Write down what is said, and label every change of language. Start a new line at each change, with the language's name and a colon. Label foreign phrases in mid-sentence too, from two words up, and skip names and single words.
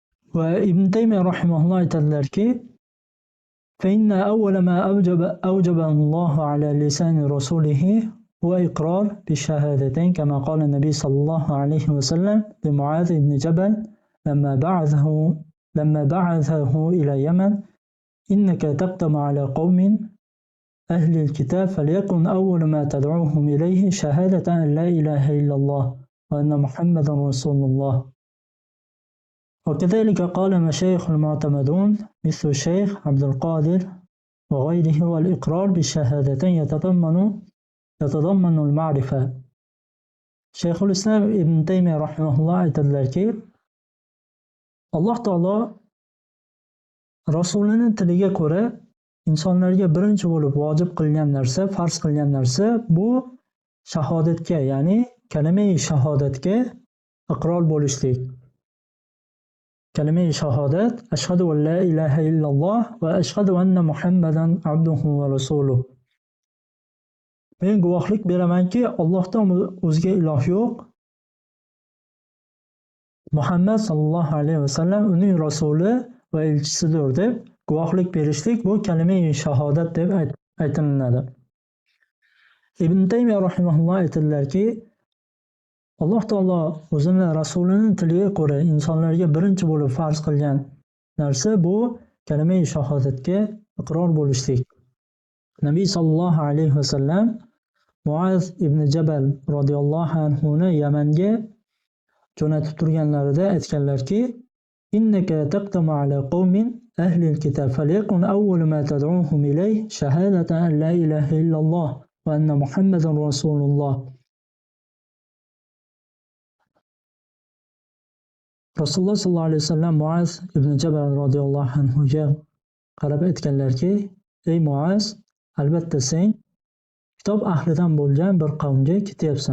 Uzbek: Va Ibn Taymiya rahimahulloh aytadilarki,
Arabic: فإن أول ما أوجب الله على لسان رسوله هو إقرار بالشهادتين كما قال النبي صلى الله عليه وسلم لمعاذ بن جبل لما بعثه إلى اليمن إنك تقدم على قوم أهل الكتاب فليكن أول ما تدعوهم إليه شهادة أن لا إله إلا الله وأن محمدا رسول الله. وكذلك قال مشايخ المعتمدون مثل الشيخ عبد القادر وغيره والإقرار بالشهادتين يتضمن المعرفة. شيخ الإسلام ابن تيمية رحمه الله
Uzbek: aytadilarki, Alloh taolo rasulining tiliga ko'ra insonlarga birinchi bo'lib vojib qilgan narsa, farz qilgan narsa bu shahodatga, ya'ni kalima-i shahodatga iqror bo'lishlik. Kalima-i shahodat,
Arabic: أشهد أن لا إله إلا الله وأشهد أن محمدا عبده ورسوله.
Uzbek: Men guvohlik beramanki, Allohdan o'zga iloh yo'q. Muhammad
Arabic: صلى الله عليه وسلم
Uzbek: uning rasuli va elchisidir deb guvohlik berishlik bu kalima-i shahodat deb aytiladi. Ibn Taymiya rahimahulloh aytadilarki, Alloh taolo o'zini rasulining tiliga ko'ra insonlarga birinchi bo'lib farz qilgan narsa bu kalima-i shahodatga iqror bo'lishlik. Nabiy
Arabic: صلى الله عليه وسلم
Uzbek: Muaz ibn Jabal
Arabic: رضي الله عنه
Uzbek: Yamanga jo'natib turganlarida aytganlarki,
Arabic: إنك تقدم على قوم أهل الكتاب فليكن أول ما تدعوهم إليه شهادة أن لا إله إلا الله وأن محمدا رسول الله.
Uzbek: Rasululloh
Arabic: صلى الله عليه وسلم
Uzbek: Muaz ibn Jabal
Arabic: رضي الله عنه
Uzbek: qarab aytganlarki, ey Muaz, albatta sen kitob ahlidan bo'lgan bir qavmga ketyapsan.